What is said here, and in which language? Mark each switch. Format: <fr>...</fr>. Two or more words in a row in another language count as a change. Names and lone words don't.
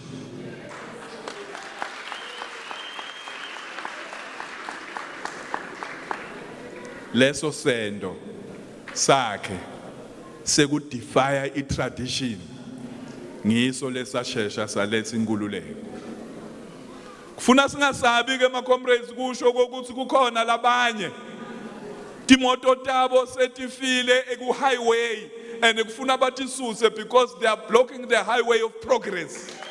<ss>Leso sendo sakhe sekudefya itradition, ngiso lesashesha saletha inkululeko. Kufuna singasabi ke ma comrades kusho ukuthi kukhona labanye timoto tabo setifile eku</ss> <en>highway and</en> <ss>kufuna batisuse</ss> <en>because they are blocking the highway of progress.</en>